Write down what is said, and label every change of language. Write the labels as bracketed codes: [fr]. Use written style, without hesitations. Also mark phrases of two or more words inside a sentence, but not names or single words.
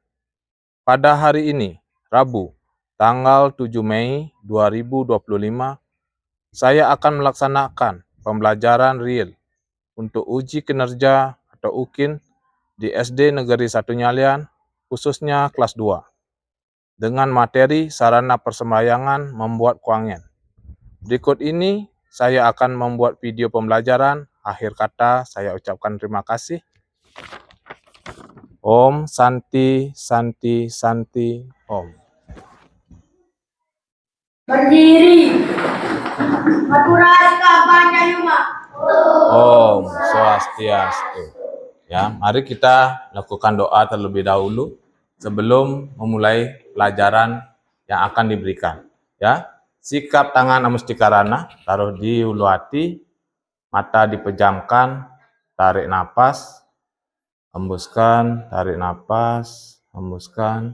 [id] Pada hari ini, Rabu, tanggal 7 Mei 2025, saya akan melaksanakan pembelajaran real untuk uji kinerja atau UKIN di SD Negeri 1 Nyalian, khususnya kelas 2, dengan materi sarana persembahyangan membuat kuangen. Berikut ini saya akan membuat video pembelajaran. Akhir kata saya ucapkan terima kasih. [sa] Om Santi Santi Santi Om. [id] Berdiri. Maturasta Panjayuma. Om Swastiastu. Ya, mari kita lakukan doa terlebih dahulu sebelum memulai pelajaran yang akan diberikan. Ya, sikap tangan amustikarana, taruh di ulu hati, mata dipejamkan, tarik napas, hembuskan, tarik napas, hembuskan.